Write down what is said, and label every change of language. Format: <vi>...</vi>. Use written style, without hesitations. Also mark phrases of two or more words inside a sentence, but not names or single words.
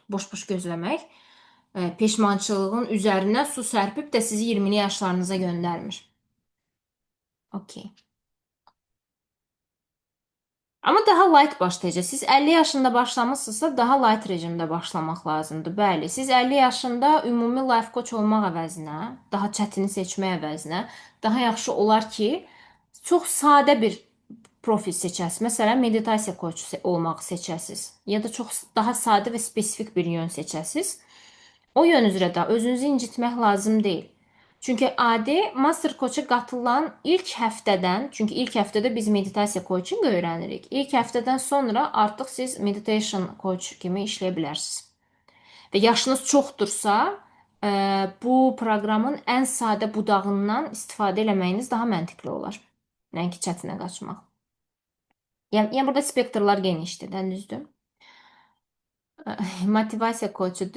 <az>Boş-boş gözləmək peşmançılığın üzərinə su sərpib də sizi 20'li yaşlarınıza göndərmir. Okey. Amma daha light başlayacaq. Siz 50 yaşında başlamısınızsa daha light rejimdə başlamaq lazımdır. Bəli, siz 50 yaşında ümumi</az> <en>life coach</en> <az>olmaq əvəzinə, daha çətini seçmək əvəzinə, daha yaxşı olar ki, çox sadə bir profil seçəsiniz. Məsələn, meditasiya coach olmaq seçəsiniz. Ya da çox daha sadə və spesifik bir yön seçəsiniz. O yön üzrə də özünüzü incitmək lazım deyil. Çünki adi Master Coach-a qatılan ilk həftədən, çünki ilk həftədə biz meditasiya coaching öyrənirik. İlk həftədən sonra artıq siz</az> <en>meditation coach</en> <az>kimi işləyə bilərsiniz. Və yaşınız çoxdursa, bu proqramın ən sadə budağından istifadə eləməyiniz daha məntiqli olar. Nəinki çətinə qaçmaq. Yəni burada spektrlar genişdir, düzdür? Motivasiya koçudur.</az>